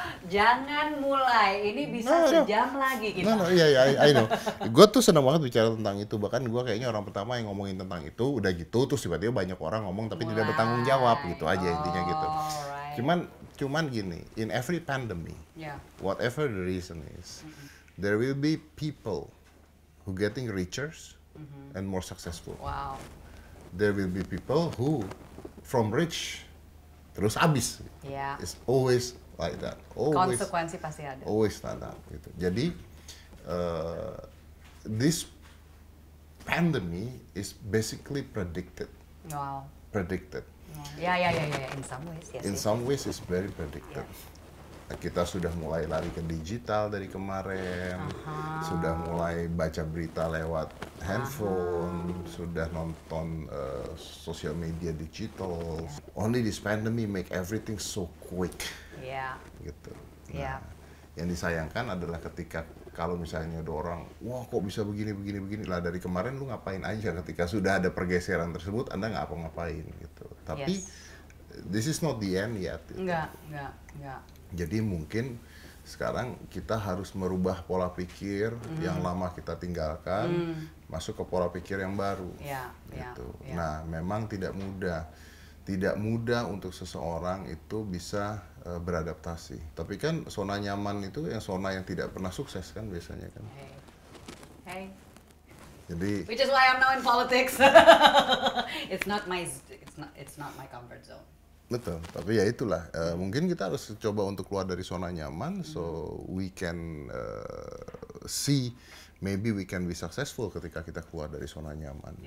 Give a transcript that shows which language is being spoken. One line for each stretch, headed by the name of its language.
Indonesian: Jangan mulai, ini bisa sejam lagi kita.
English: Iya, I know.
Indonesian: Gue tuh seneng banget bicara tentang itu, bahkan gue kayaknya orang pertama yang ngomongin tentang itu, udah gitu terus tiba-tiba banyak orang ngomong tapi tidak bertanggung jawab gitu aja intinya gitu. Cuman gini,
English: in every pandemic, whatever the reason is, there will be people who getting richer and more successful. Wow. There will be people who from rich
Indonesian: terus habis.
English: Yeah. It's always like that. Always,
Indonesian: konsekuensi pasti ada.
English: Always like that.
Indonesian: Gitu. Jadi
English: this pandemic is basically predicted. Wow. Predicted. Ya. In some ways, yes. In some ways, it's very predicted. Yeah.
Indonesian: Kita sudah mulai lari ke digital dari kemarin, sudah mulai baca berita lewat handphone, sudah nonton social media digital.
English: Only this pandemic make everything so quick.
Indonesian: Gitu. Nah, yang disayangkan adalah ketika kalau misalnya ada orang, wah kok bisa begini lah dari kemarin lu ngapain aja ketika sudah ada pergeseran tersebut, Anda nggak apa-ngapain gitu. Tapi
English: this is not the end yet.
Indonesian: Gitu. Enggak. Jadi mungkin sekarang kita harus merubah pola pikir yang lama kita tinggalkan, masuk ke pola pikir yang baru. Gitu. Nah, memang tidak mudah untuk seseorang itu bisa beradaptasi. Tapi kan zona nyaman itu yang zona yang tidak pernah sukses kan biasanya kan.
English: Hey.
Indonesian: Jadi
English: which is why I'm now in politics. It's not my comfort zone.
Indonesian: Betul, tapi ya itulah, mungkin kita harus coba untuk keluar dari zona nyaman,
English: so we can see, maybe we can be successful
Indonesian: ketika kita keluar dari zona nyaman.